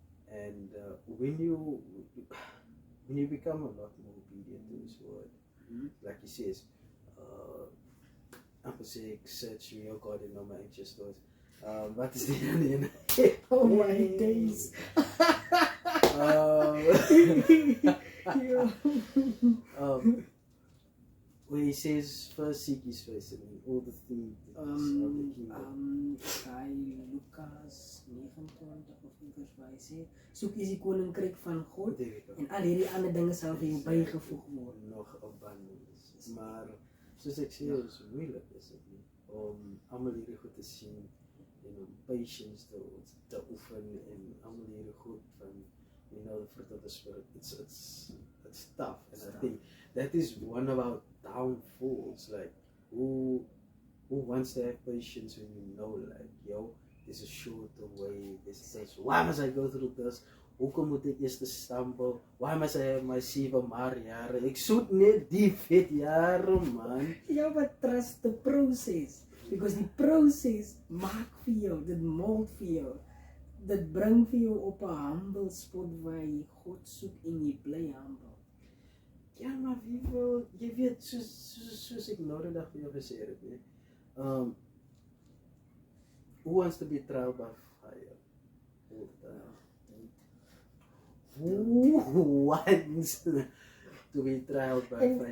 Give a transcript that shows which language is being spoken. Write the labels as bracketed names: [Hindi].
[English] And when you become a lot more obedient to His word, like He says, I'm saying, search me, O God, and know my anxious thoughts. What is the name? Oh my days. Where He says, first seek His face, and all the things of the kingdom. [Afrikaans] By Lukas 29 of vers waar hy sê, soek is die koninkryk van God en al hierdie ander dinge sal vir jou bygevoeg word. Nog abundance. Maar soos ek sê, is moeilik is dit nie om almal hierdie goed te sien en om patience te oefen en almal hierdie goed van [English] the fruit of the Spirit. It's tough, and I think that is one of our downfalls. Like, who wants to have patience when you know, like, there's a shorter way, this, why must I go through this? [Afrikaans] Hoekom moet ek eers stumble? [English] Why must I have my [Afrikaans] 7 maar jare? Ek soek net die vet jare, man. [English] Ja, but trust the process. [Afrikaans] Because die process maak vir jou, dit mold vir jou. Dit bring vir jou op 'n humble spot waar jy God soek en jy bly humble. Ja, maar wie wil, jy weet, soos ek nou die dag vir jou gesê het, nee. [English] Who wants to be tried by fire? Who wants to be tried by fire?